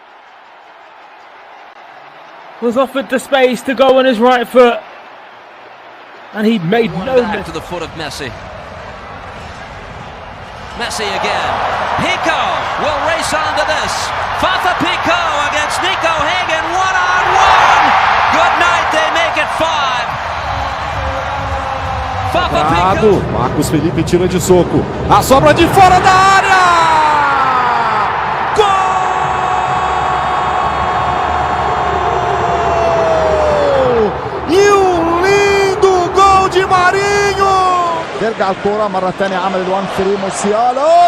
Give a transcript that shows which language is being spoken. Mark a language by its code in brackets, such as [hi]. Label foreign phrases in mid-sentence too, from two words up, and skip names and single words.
[en] Was offered the space to go on his right foot, and he made no back to the foot of Messi. Messi again. Pico will race on to this. Fafa Pico against Nico Hagen, one-on-one. Good night, they make it 5. Fafa Pico. [pt] Marcos Felipe tira de soco. A sobra de fora da área. Gol! E lindo gol de Marinho. [ar] ترجع الكرة مرة ثانية عمل الوان فري موسيالا